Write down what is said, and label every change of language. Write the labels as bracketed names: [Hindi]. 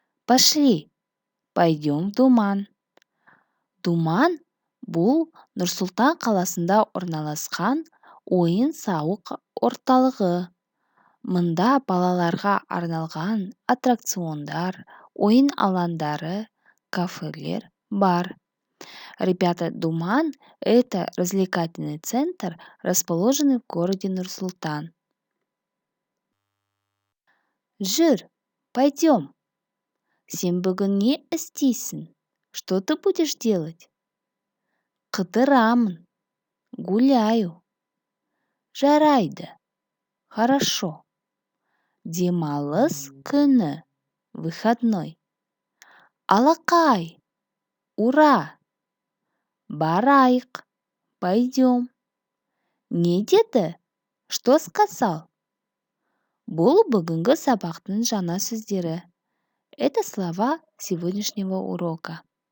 [Russian] Пошли, пойдем в Думан. [Kazakh] Думан бұл Нұр-Сұлтан қаласында орналасқан ойын-сауық орталығы. Мұнда балаларға арналған аттракциондар, ойын алаңдары, кафелер бар. [Russian] Ребята, Думан– это развлекательный центр, расположенный в городе Нур-Султан. [Kazakh] Жүр, [Russian] пойдем. [Kazakh] Сен бүгін не істейсің? [Russian] Что ты будешь делать? [Kazakh] Қыдырамын, [Russian] гуляю. [Kazakh] Жарайды, [Russian] хорошо. [Kazakh] Демалыс күні, [Russian] выходной. [Kazakh] Алақай, ура! Барайық, [Russian] пойдем. [Kazakh] Не деді? [Russian] Что сказал? [Kazakh] Бұл бүгінгі сабақтың жаңа сөздері. [Russian] Это слова сегодняшнего урока.